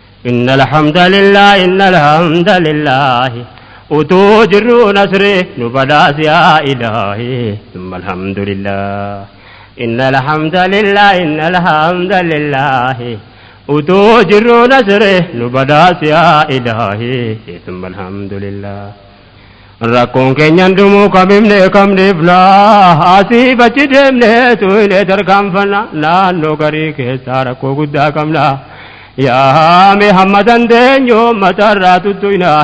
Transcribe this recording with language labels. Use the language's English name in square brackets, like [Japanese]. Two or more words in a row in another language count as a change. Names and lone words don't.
[Arabic] إن الحمد لله، إن الحمد لله. [Oromo] Utuu jirru nasri nu badhaasi [Arabic] يا إلهي. ثم الحمد لله. إن الحمد لله، إن الحمد لله. [Oromo] Utuu jirru nasri nu badhaasi [Arabic] يا إلهي. ثم الحمد لله. [Oromo] Rakkoon keenyan dhumuu kam himne kam dhiifna. Asii bachi deemne tu hine tarkaanfanna. Naannoo garii keessaa rakkoo guddaa qabna. Yaa mee hamma dandeenyu uummata irraa tuttuina.